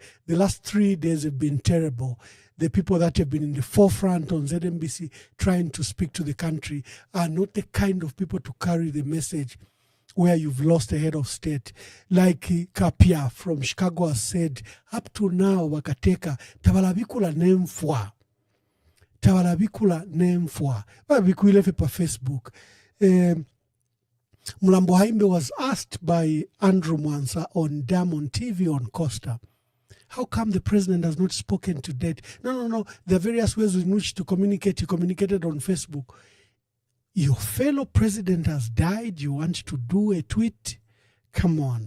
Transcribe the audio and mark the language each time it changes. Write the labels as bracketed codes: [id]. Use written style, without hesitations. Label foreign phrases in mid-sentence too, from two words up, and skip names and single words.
[en] The last 3 days have been terrible. The people that have been in the forefront on ZNBC trying to speak to the country are not the kind of people to carry the message where you've lost a head of state. Like Kapia from Chicago has said, up to now, [bem] wakateka, tabalabikula nemfwa. Babikuilefe pa Facebook. [en] Mulambo Haimbe was asked by Andrew Mwansa on Diamond TV on Costa, how come the president has not spoken to date? No. There are various ways in which to communicate. He communicated on Facebook. Your fellow president has died. You want to do a tweet? Come on.